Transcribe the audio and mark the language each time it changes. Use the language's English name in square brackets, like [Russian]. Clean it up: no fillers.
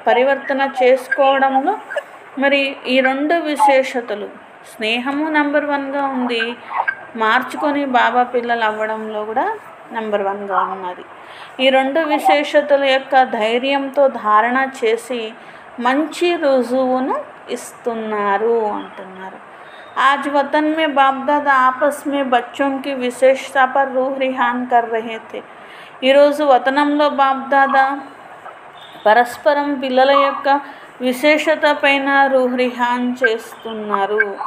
[Telugu] పరివర్తన చేసుకోవడంలో మరి ఈ రెండు విశేషతలు, స్నేహము నెంబర్ 1గా ఉంది, మార్చుకొని బాబా పిల్లలు అవ్వడంలో కూడా నెంబర్ 1గా ఉన్నది। ఈ రెండు విశేషతల యొక్క ధైర్యంతో ధారణ చేసి మంచి రుజువును ఇస్తున్నారు అంటున్నారు। [Hindi] आज वतन में बाप दादा आपस में बच्चों की विशेषता पर रूह रिहान कर रहे थे। [Telugu] ఈరోజు వతనంలో బాప్ దాదా పరస్పరం పిల్లల యొక్క విశేషత పైన रूह रिहान చేస్తున్నారు।